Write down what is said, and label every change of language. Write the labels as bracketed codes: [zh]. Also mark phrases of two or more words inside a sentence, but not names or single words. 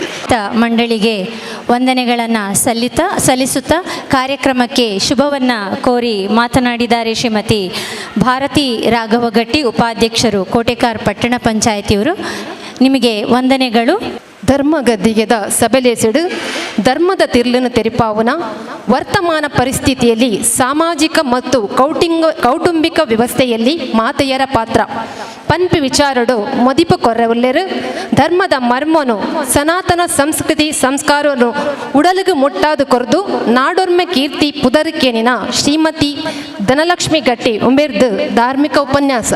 [kn] ಮಂಡಳಿಗೆ ವಂದನೆಗಳನ್ನು ಸಲ್ಲಿಸುತ್ತಾ ಕಾರ್ಯಕ್ರಮಕ್ಕೆ ಶುಭವನ್ನು ಕೋರಿ ಮಾತನಾಡಿದ್ದಾರೆ ಶ್ರೀಮತಿ ಭಾರತಿ ರಾಘವಗಟ್ಟಿ ಉಪಾಧ್ಯಕ್ಷರು ಕೋಟೆಕಾರ್ ಪಟ್ಟಣ ಪಂಚಾಯತಿಯವರು. ನಿಮಗೆ ವಂದನೆಗಳು. [tcy] ಧರ್ಮ ಗದ್ದಿಗೆದ ಸಬಲೇಸಿಡು ಧರ್ಮದ ತಿರ್ಲನ್ನು ತೆರಿಪಾವುನ [kn] ವರ್ತಮಾನ ಪರಿಸ್ಥಿತಿಯಲ್ಲಿ ಸಾಮಾಜಿಕ ಮತ್ತು ಕೌಟುಂಬಿಕ ವ್ಯವಸ್ಥೆಯಲ್ಲಿ ಮಾತೆಯರ ಪಾತ್ರ [tcy] ಪನ್ಪಿ ವಿಚಾರಡು ಮದಿಪು ಕೊರ್ರೆವುಲ್ಲೆರು ಧರ್ಮದ ಮರ್ಮನು [kn] ಸನಾತನ ಸಂಸ್ಕೃತಿ ಸಂಸ್ಕಾರವನ್ನು [tcy] ಉಡಲಿಗೆ ಮುಟ್ಟಾದು ಕೊರ್ದು ನಾಡೊರ್ಮೆ ಕೀರ್ತಿ ಪುದರಿಕೆನಿನ ಶ್ರೀಮತಿ ಧನಲಕ್ಷ್ಮಿ ಗಟ್ಟಿ ಉಂಬೆರ್ದು ಧಾರ್ಮಿಕ ಉಪನ್ಯಾಸ.